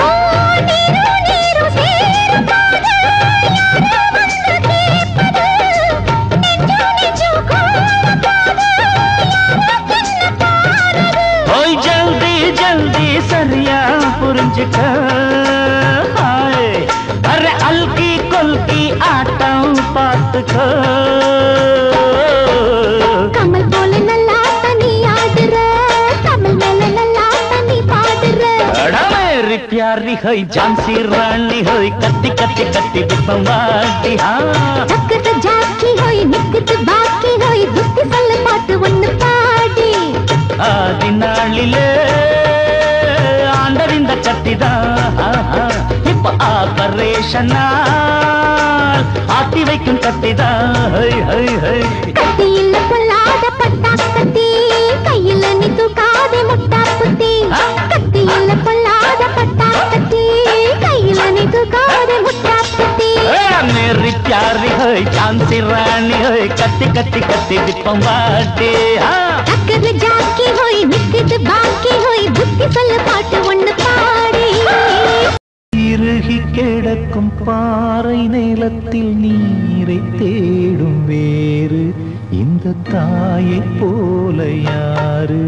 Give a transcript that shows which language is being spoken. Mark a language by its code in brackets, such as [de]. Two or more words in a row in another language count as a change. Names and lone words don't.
[ta] ஓய் [hi] जल्दी जल्दी [ta] சரியா புரிஞ்சுக்க அரே அல்கி கொல்கி ஆட்டம் பா பார்த்துக்கோ. கமல் போல நல்லா தனி ஆடுற, கமல் மேல நல்லா தனி பாடுற. [hi] मेरी प्यारी होई झांसी रानी होई कत्ती कत्ती कत्ती बिपवाटी हाँ [ta] தக்கத ஜாக்கி ஹோய் நிக்குது பாக்கி ஹோய் புத்தி சொல்ல பாட்டு ஒண்ணு பாடி. ஆதி நாளிலே ஆண்டறிந்த கத்திதான் இப்ப ஆபரேஷனால் ஆட்டி வைக்கும் கத்திதான். கத்தி இல்ல பொல்லாத பட்டா கத்தி, கையில நீ தூக்காதே முட்டா புத்தி. கத்தி இல்ல பொல்லாத பட்டா கத்தி, கையில நீ தூக்காதே முட்டா புத்தி. [hi] मेरी प्यारी होई झांसी रानी होई कत्ती कत्ती कत्ती बिपवाटी हाँ [ta] தக்கத ஜாக்கி ஹோய் நிக்குது பாக்கி ஹோய் புத்தி சொல்ல பாட்டு ஒண்ணு பாடி. இறுகி கிடக்கும் பாறை நிலத்தில் நீரை தேடும் வேறு இந்த தாயை போல யாரு?